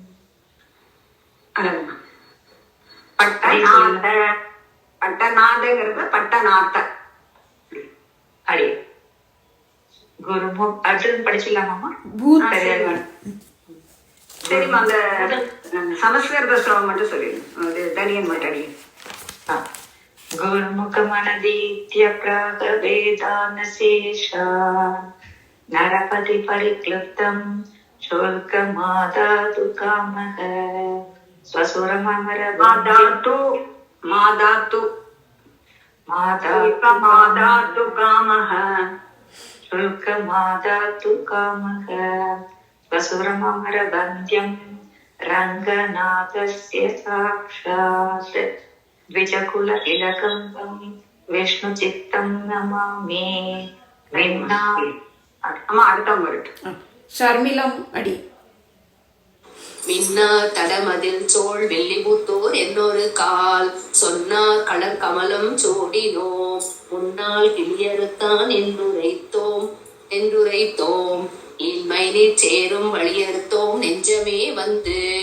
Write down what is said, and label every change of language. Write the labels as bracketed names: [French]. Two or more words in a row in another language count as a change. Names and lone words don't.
[Tamil] பட்டநாதங்கிறது பட்டநாத்த அடி. குருமுக் அடுத்தது படிச்சிடலாமாமா? சரிம்மா. அந்த சமஸ்கிருத ஸ்லோகம் மட்டும் சொல்லிடுங்க. தனியன் மட்டும் அடி. [Sanskrit] गुरुमुखमनदीत्य प्रागवेदानशेषान् नरपति परिक्लुप्तं शुल्कमादातु कामः स्वसुरममरमादातु मादातु कामः शुल्कमादातु कामः स्वसुरममरवन्द्यं रङ्गनाथस्य साक्षात् द्विजकुल इलकं विष्णु चित्तं नमामि. [Tamil] அம்மா அடுத்தவங்க வரட்டும். ஷர்மிளம் அடி. மின்னார் தடமதில் சோழ் வெள்ளிபுத்தூர் என்னொரு கால் சொன்னார் கடற் கமலம் சோடினோம் முன்னால் கிளியறுத்தான் என்றுரைத்தோம் இன்மைனி சேரும் வழியறுத்தோம் நெஞ்சமே வந்து.